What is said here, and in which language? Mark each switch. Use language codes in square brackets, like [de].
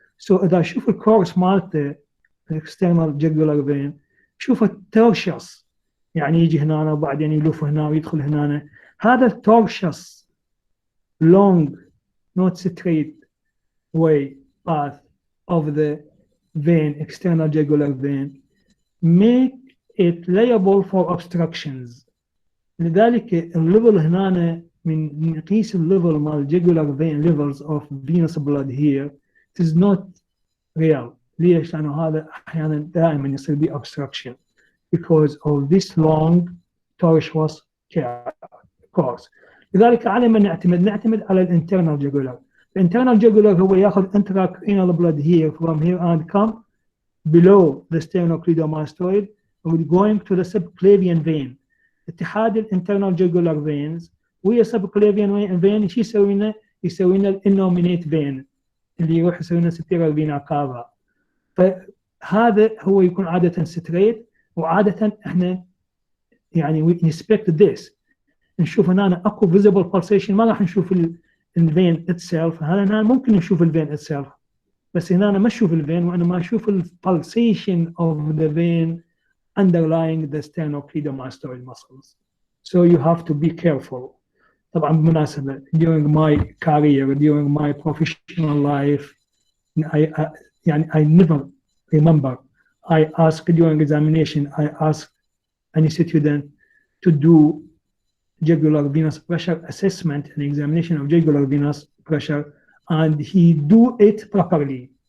[ar] So إذا أشوف الكورس مالته external jugular vein شوف التورشس، يعني يجي هنا وبعدين يلف هنا ويدخل هنا. هذا التورشس [en] long not straight way path of the vein, external jugular vein, make it liable for obstructions. [ar] لذلك الليفل هنا من نقيس الليفل مال [en] jugular vein levels of venous blood here it is not real. [ar] ليش؟ لأنه هذا أحيانا دائما يصير به [en] obstruction because of this long tortuous course. [ar] لذلك على من نعتمد على الانترنال jugular. [en] الانترنال jugular هو ياخذ intracranial blood here from here and come below the sternocleidomastoid and going to the subclavian vein. [ar] اتحاد الانترنال jugular veins ويا subclavian vein شو يسوي لنا؟ يسوي لنا الانومينيت vein اللي يروح يسوي لنا superior vena cava. فهذا هو يكون عادة ستريت، وعادة احنا يعني [en] we inspect this [ar] نشوف هنا اكو visible pulsation، ما راح نشوف الفين itself. هنا ممكن نشوف الفين itself بس هنا ما نشوف الفين، وانما نشوف [en] pulsation of the vein underlying the sternocleidomastoid muscles. So you have to be careful. [ar] طبعا بالمناسبة [en] during my career, during my professional life, I never remember I asked during examination, I asked any student to do jugular venous pressure assessment and examination of jugular venous pressure, and he do it properly.